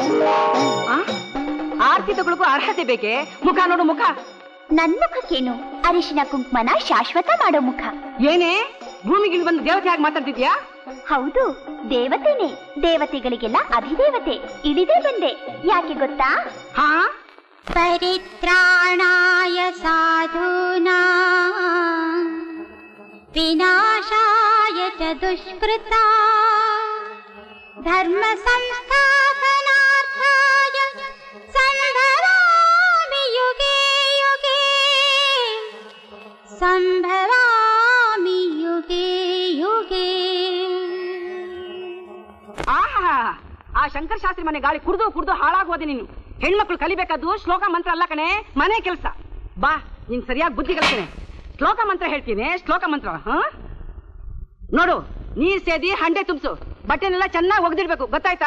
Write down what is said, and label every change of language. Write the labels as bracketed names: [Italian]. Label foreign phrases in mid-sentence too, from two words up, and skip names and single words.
[Kannada] ಆರತಿ ತಗೊಳಕ್ಕೂ ಅರ್ಹತೆ ಬೇಕೆ? ಮುಖ ನೋಡು, ಮುಖ. ನನ್ ಮುಖಕ್ಕೇನು? ಅರಿಶಿನ ಕುಂಕುಮನ ಶಾಶ್ವತ ಮಾಡೋ ಮುಖ. ಏನೇ ಭೂಮಿಗೆ ಬಂದು ದೇವತೆ ಆಗಿ ಮಾತಾಡ್ತಿದ್ಯಾ? ಹೌದು, ದೇವತೆನೆ. ದೇವತೆಗಳಿಗೆಲ್ಲ ಅಧಿದೇವತೆ. ಇಳಿದೇ ಬಂದೆ. ಯಾಕೆ ಗೊತ್ತಾ? [Sanskrit] ಪರಿತ್ರಾಣಾಯ ಸಾಧೂನಾ ವಿನಾಶಾಯ ಚ ದುಷ್ಕೃತಾ ಧರ್ಮ ಸಂಸ್ಥಾಪನಾರ್ಥಾಯ ಸಂಭವಾಮಿ ಯುಗೇ ಯುಗೇ, ಸಂಭವಾಮಿ ಯುಗೇ ಯುಗೇ. [Kannada] ಆ ಶಂಕರ ಶಾಸ್ತ್ರಿ ಮನೆ ಗಾಳಿ ಕುಡ್ದು ಕುಡ್ದು ಹಾಳಾಗೋದೆ ನೀನು. ಹೆಣ್ಮಕ್ಳು ಕಲಿಬೇಕಾದ್ದು ಶ್ಲೋಕ ಮಂತ್ರ ಅಲ್ಲ ಕಣೆ, ಮನೆ ಕೆಲಸ. ಬಾ, ನೀನ್ ಸರಿಯಾಗಿ ಬುದ್ಧಿ ಕಲಿಸ್ತೇನೆ. ಶ್ಲೋಕ ಮಂತ್ರ ಹೇಳ್ತೀನಿ, ಶ್ಲೋಕ ಮಂತ್ರ. ನೋಡು, ನೀರ್ ಸೇದಿ ಹಂಡೆ ತುಂಬಿಸು, ಬಟ್ಟೆನೆಲ್ಲ ಚೆನ್ನಾಗಿ ಒಗ್ದಿಡ್ಬೇಕು, ಗೊತ್ತಾಯ್ತಾ?